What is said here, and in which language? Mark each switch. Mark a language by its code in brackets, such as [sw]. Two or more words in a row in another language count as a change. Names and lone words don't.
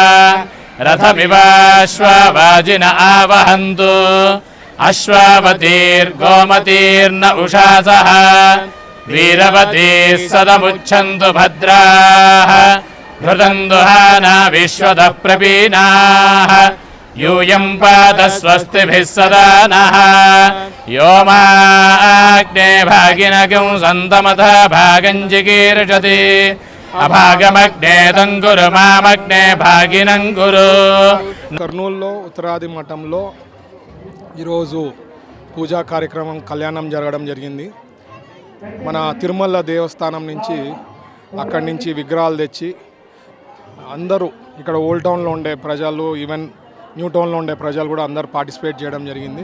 [sa] रथमिवाश्वावाजिन आवहन्तु अश्वावतीर्गोमतीर्न उषासः वीरवतीः सदमुच्छन्तु भद्राः घृतं दुहाना विश्वतः प्रपीनाः यूयं पात स्वस्तिभिः सदा नः यो माग्ने भागिनगं सन्तमतः भागं जिगीर्षति అభాగమగ్నే తంగురు మామగ్నే భాగినంగురు. [te] కర్నూలులో ఉత్తరాది మఠంలో ఈరోజు పూజా కార్యక్రమం కళ్యాణం జరగడం జరిగింది. మన తిరుమల దేవస్థానం నుంచి అక్కడి నుంచి విగ్రహాలు తెచ్చి అందరూ ఇక్కడ ఓల్డ్ టౌన్లో ఉండే ప్రజలు ఈవెన్ న్యూ టౌన్లో ఉండే ప్రజలు కూడా అందరూ పార్టిసిపేట్ చేయడం జరిగింది.